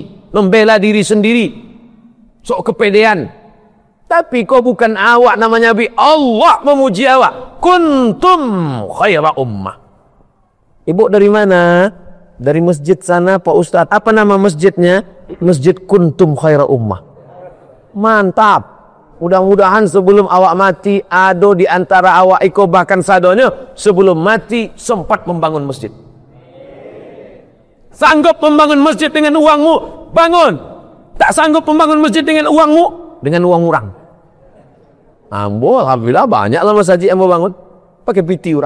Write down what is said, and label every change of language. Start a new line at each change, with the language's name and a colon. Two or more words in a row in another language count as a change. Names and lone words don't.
Indonesian: Membela diri sendiri. Sok kepedean. Tapi kau bukan awak namanya Allah memuji awak.
Arabic: كنتم خير أمة.
Indonesian: Ibu dari mana? Dari masjid sana Pak Ustadz. Apa nama masjidnya? Masjid
Arabic: كنتم خير أمة.
Indonesian: Mantap. Mudah-mudahan sebelum awak mati,
Minangkabau: ado di antara awak iko bahkan sadonya
Indonesian: sebelum mati sempat membangun masjid. Sanggup membangun masjid dengan uangmu, bangun. Tak sanggup membangun masjid dengan uangmu, dengan uang orang. Ambo, alhamdulillah banyak lah masjid yang mau bangun.
Minangkabau: Pakai piti orang.